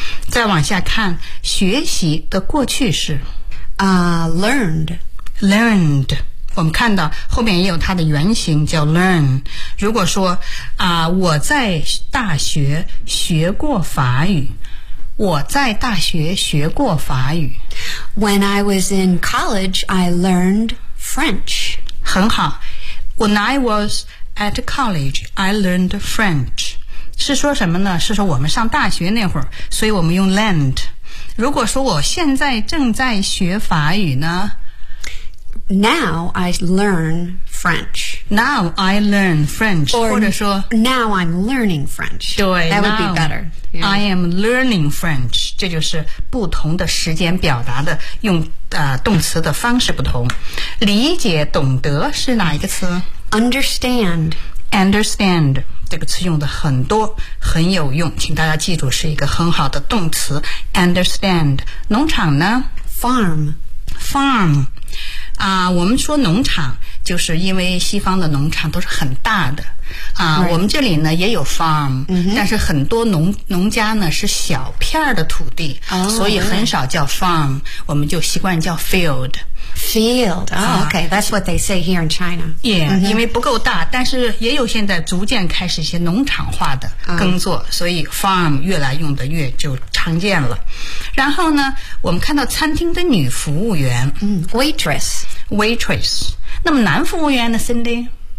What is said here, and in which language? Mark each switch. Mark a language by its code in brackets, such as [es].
[zh] 再往下看，学习的过去式 [en] learned， [zh] 我们看到后面也有它的原型叫 learn。如果说我在大学学过法语。我在大学学过法语。 [en] When I was in college, I learned French. [zh] 很好。 [en] When I was at college, I learned French. [zh] 是说什么呢？是说我们上大学那会儿，所以我们用 learned。如果说我现在正在学法语呢？ [en] Now I learn French. Now I learn French. Or, [zh] 或者说 [en] Now I'm learning French. [zh] 对 [en] That would be better. I am learning French， [zh] 这就是不同的时间表达的用动词的方式不同。理解懂得是哪一个词 [en] ？Understand， [zh] understand 这个词用的很多，很有用，请大家记住是一个很好的动词。 Understand， 农场呢 [en] ？Farm， [zh] farm， 我们说农场，就是因为西方的农场都是很大的。 [en] Right. [zh] 我们这里呢也有 farm，但是很多 农家呢是小片的土地，所以很少叫 farm， 我们就习惯叫 field。 [en] Field, oh, okay, that's what they say here in China. [zh] Yeah,因为不够大，但是也有现在逐渐开始一些农场化的耕作，所以 farm 越来用的越就常见了。然后呢，我们看到餐厅的女服务员， [en] waitress， [zh] 那么男服务员呢 ，Cindy？